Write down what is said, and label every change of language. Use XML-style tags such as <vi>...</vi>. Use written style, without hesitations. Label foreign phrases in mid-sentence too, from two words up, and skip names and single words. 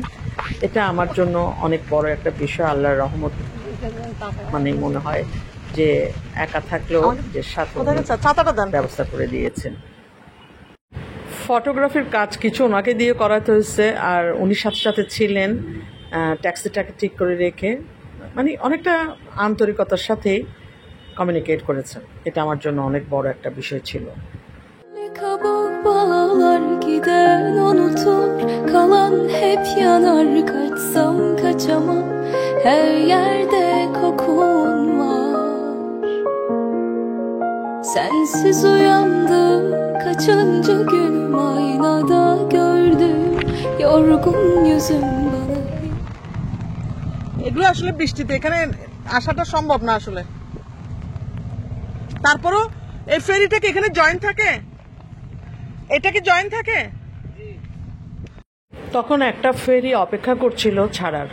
<bn>এটা আমার জন্য অনেক বড় একটা বিষয়, আল্লাহর রহমত মনে হয় যে একা থাকলেও যে সাথে ব্যবস্থা করে দিয়েছেন। ফটোগ্রাফির কাজ কিছু ওনাকে দিয়ে করাতে হয়েছে, আর উনি সাথে সাথে ছিলেন ট্যাক্সিটাকে ঠিক করে রেখে, অনেকটা আন্তরিকতার সাথেই কমিউনিকেট করেছেন। এটা আমার জন্য অনেক বড় একটা বিষয় ছিল।</bn> <tr>Kabuk bağlar giden unutur kalan hep yanar kaçsam kaçamam her yerde kokun var. Sensiz uyandım kaçıncı günüm aynada gördüm yorgun yüzüm bana.</tr> <bn>এগুলো আসলে বৃষ্টিতে এখানে আসাটা সম্ভব না আসলে। তারপরও এই ফেরিটা কি এখানে জয়েন্ট থাকে? এটা কি জয়েন্ট থাকে? তখন একটা ফেরি অপেক্ষা করছিল ছাড়ার।</bn>